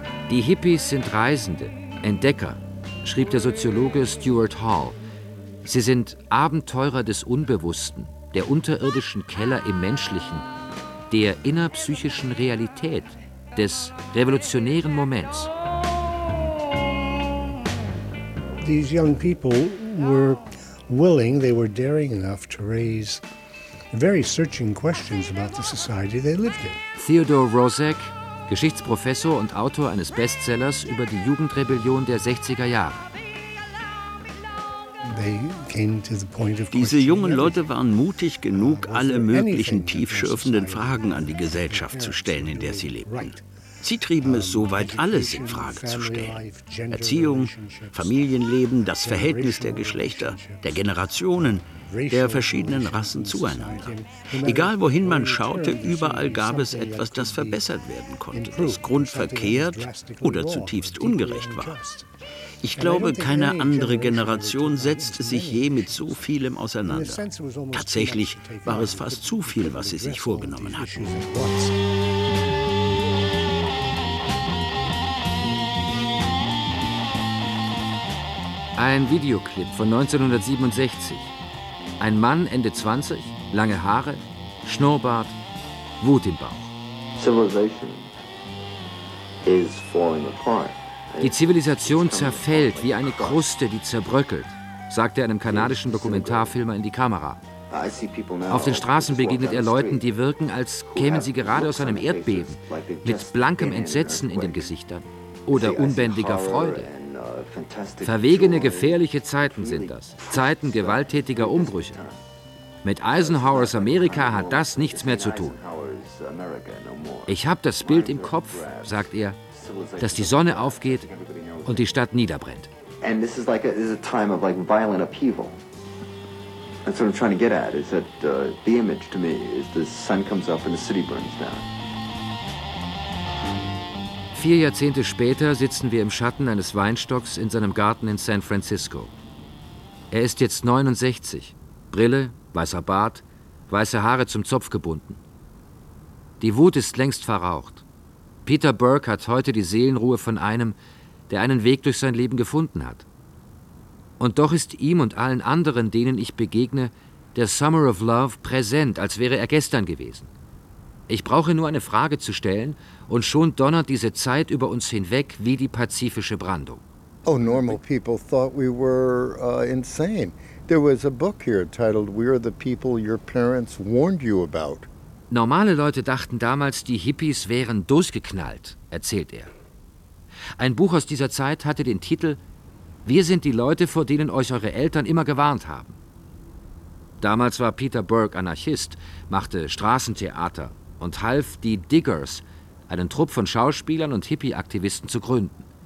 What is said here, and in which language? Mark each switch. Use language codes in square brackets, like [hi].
[de] Die Hippies sind Reisende, Entdecker, schrieb der Soziologe Stuart Hall. Sie sind Abenteurer des Unbewussten, der unterirdischen Keller im Menschlichen, der innerpsychischen Realität, des revolutionären Moments. [en] These young people were willing, they were daring enough to raise very searching questions about the society they lived in. [de] Theodore Rozek, Geschichtsprofessor und Autor eines Bestsellers über die Jugendrebellion der 60er Jahre. Diese jungen Leute waren mutig genug, alle möglichen tiefschürfenden Fragen an die Gesellschaft zu stellen, in der sie lebten. Sie trieben es so weit, alles in Frage zu stellen. Erziehung, Familienleben, das Verhältnis der Geschlechter, der Generationen, der verschiedenen Rassen zueinander. Egal wohin man schaute, überall gab es etwas, das verbessert werden konnte, das grundverkehrt oder zutiefst ungerecht war. Ich glaube, keine andere Generation setzte sich je mit so vielem auseinander. Tatsächlich war es fast zu viel, was sie sich vorgenommen hatten. Ein Videoclip von 1967. Ein Mann, Ende 20, lange Haare, Schnurrbart, Wut im Bauch. [en] Civilization is falling apart. [de] Die Zivilisation zerfällt wie eine Kruste, die zerbröckelt, sagt er einem kanadischen Dokumentarfilmer in die Kamera. Auf den Straßen begegnet er Leuten, die wirken, als kämen sie gerade aus einem Erdbeben, mit blankem Entsetzen in den Gesichtern oder unbändiger Freude. Verwegene, gefährliche Zeiten sind das. Zeiten gewalttätiger Umbrüche. Mit Eisenhowers Amerika hat das nichts mehr zu tun. Ich habe das Bild im Kopf, sagt er, dass die Sonne aufgeht und die Stadt niederbrennt. [en] And this is like a, is a time of like violent upheaval. That's what I'm trying to get at, is that the image to me is the sun comes up and the city burns down. [de] 4 Jahrzehnte später sitzen wir im Schatten eines Weinstocks in seinem Garten in San Francisco. Er ist jetzt 69, Brille, weißer Bart, weiße Haare zum Zopf gebunden. Die Wut ist längst verraucht. Peter Burke hat heute die Seelenruhe von einem, der einen Weg durch sein Leben gefunden hat. Und doch ist ihm und allen anderen, denen ich begegne, der Summer of Love präsent, als wäre er gestern gewesen. Ich brauche nur eine Frage zu stellen und schon donnert diese Zeit über uns hinweg wie die pazifische Brandung. [en] Oh, normal people thought we were insane. There was a book here titled We Are the People Your Parents Warned You About. [de] Normale Leute dachten damals, die Hippies wären durchgeknallt, erzählt er. Ein Buch aus dieser Zeit hatte den Titel Wir sind die Leute, vor denen euch eure Eltern immer gewarnt haben. Damals war Peter Burke Anarchist, machte Straßentheater und half die Diggers, einen Trupp von Schauspielern und Hippie-Aktivisten, zu gründen.